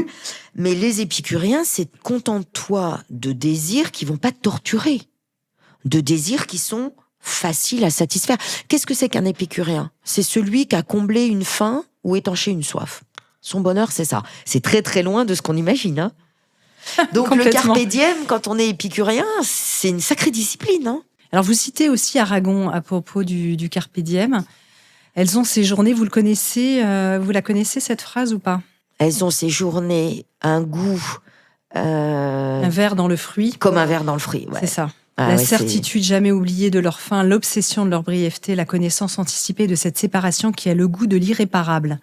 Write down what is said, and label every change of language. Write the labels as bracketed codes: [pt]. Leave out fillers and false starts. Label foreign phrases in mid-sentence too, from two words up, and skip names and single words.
[fr] Mais les épicuriens, c'est contente-toi de désirs qui vont pas te torturer. De désirs qui sont faciles à satisfaire. Qu'est-ce que c'est qu'un épicurien? C'est celui qui a comblé une faim ou étanché une soif. Son bonheur, c'est ça. C'est très très loin de ce qu'on imagine. Donc le [la] carpe diem, [fr] quand on est épicurien, c'est une sacrée discipline. Alors vous citez aussi Aragon à propos du [la] carpe diem. [fr] Elles ont séjourné, vous la connaissez cette phrase ou pas? Elles ont séjourné un goût... un ver dans le fruit. Comme un ver dans le fruit, ouais. C'est ça. La certitude jamais oubliée de leur fin, l'obsession de leur brièveté, la connaissance anticipée de cette séparation qui a le goût de l'irréparable.